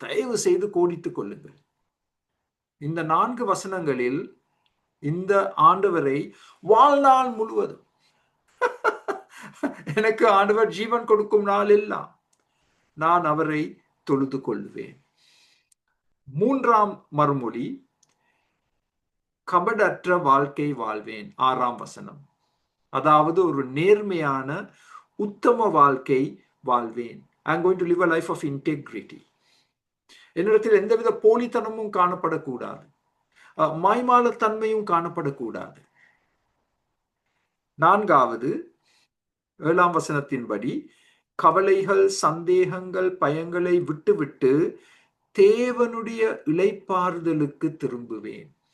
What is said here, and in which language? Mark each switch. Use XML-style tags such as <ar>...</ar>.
<ta>தயவு செய்து கோடிட்டுக் கொள்ளுங்கள். இந்த 4 வசனங்களில் இந்த ஆண்டவரை வாழ்நாள் முழுவதும் எனக்கு ஆண்டவர் ஜீவன் கொடுக்கும் நாள் எல்லாம் நான் அவரை தொழுது கொள்வேன். 3ஆம் மறுமொழி, கபடற்ற வாழ்க்கை வாழ்வேன். 6ஆம் வசனம். அதாவது ஒரு நேர்மையான உத்தம வாழ்க்கை வாழ்வேன்.</ta> <en>I am going to live a life of integrity.</en> <ta>என்னிடத்தில் எந்தவித போலித்தனமும் காணப்படக்கூடாது, மாய்மாலத்தன்மையும் காணப்படக்கூடாது. 4வது 7ஆம் வசனத்தின்படி, கவலைகள், சந்தேகங்கள், பயங்களை விட்டுவிட்டு தேவனுடைய இளைப்பாறுதலுக்கு திரும்புவேன்.</ta>